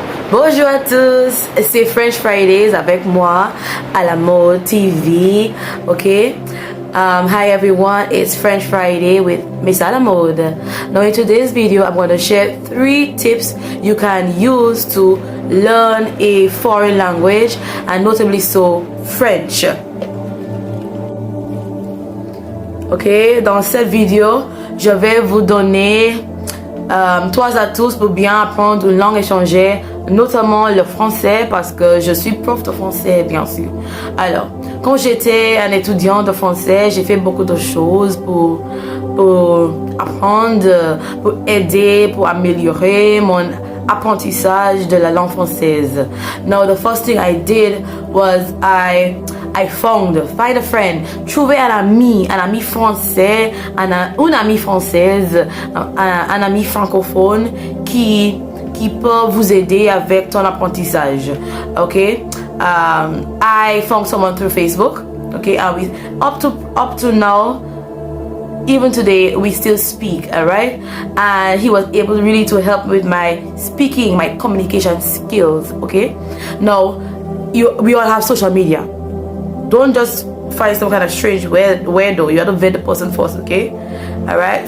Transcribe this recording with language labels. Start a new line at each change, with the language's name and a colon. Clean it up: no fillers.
French: Bonjour à tous, c'est French Fridays avec moi à la mode TV.
English: Okay, hi everyone, it's French Friday with Miss à la mode. Now in today's video, I'm going to share 3 tips you can use to learn a foreign language, and notably so French.
French: Ok, dans cette vidéo, je vais vous donner 3 atouts pour bien apprendre une langue étrangère, notamment le français, parce que je suis prof de français, bien sûr. Alors, quand j'étais un étudiant de français, j'ai fait beaucoup de choses pour apprendre, pour aider, pour améliorer mon apprentissage de la langue française.
English: Now, the first thing I did was I find a friend,
French: trouver un ami français, une amie française, un ami francophone qui peut vous aider avec ton apprentissage.
English: Okay, I found someone through Facebook. Okay, up to now, even today, we still speak. All right, and he was able really to help with my speaking, my communication skills. Okay, now we all have social media. Don't just find some kind of strange weirdo. You have to vet the person first, okay? Alright?